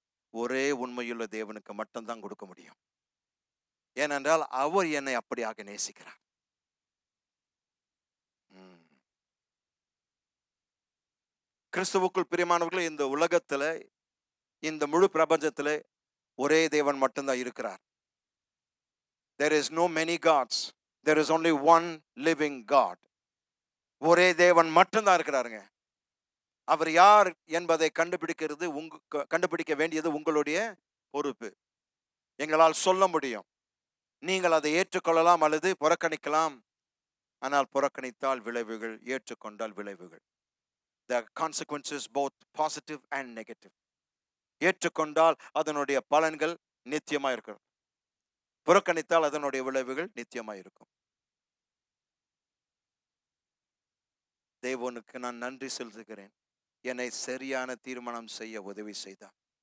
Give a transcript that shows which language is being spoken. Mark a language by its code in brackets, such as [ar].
[ta] ஒரே உண்மையுள்ள தேவனுக்கு மட்டும்தான் கொடுக்க முடியும். ஏனென்றால் அவர் என்னை அப்படியாக நேசிக்கிறார். கிறிஸ்துவுக்குள் பிரியமானவர்கள், இந்த உலகத்துல, இந்த முழு பிரபஞ்சத்துல ஒரே தேவன் மட்டும்தான் இருக்கிறார். [en] There is no many gods. There is only one living God. [ta] ஒரே தேவன் மட்டும்தான் இருக்கிறாருங்க. அவர் யார் என்பதை கண்டுபிடிக்க வேண்டியது உங்களுடைய பொறுப்பு. எங்களால் சொல்ல முடியும், நீங்கள் அதை ஏற்றுக்கொள்ளலாம் அல்லது புறக்கணிக்கலாம். ஆனால் புறக்கணித்தால் விளைவுகள், ஏற்றுக்கொண்டால் விளைவுகள். [en] The consequences both positive and negative. [ta] ஏற்றுக்கொண்டால் அதனுடைய பலன்கள் நித்தியமா இருக்கும், புறக்கணித்தால் அதனுடைய விளைவுகள் நித்தியமா இருக்கும். தேவனுக்கு நான் நன்றி செலுத்துகிறேன், என்னை சரியான தீர்மானம் செய்ய உதவி செய்தார்.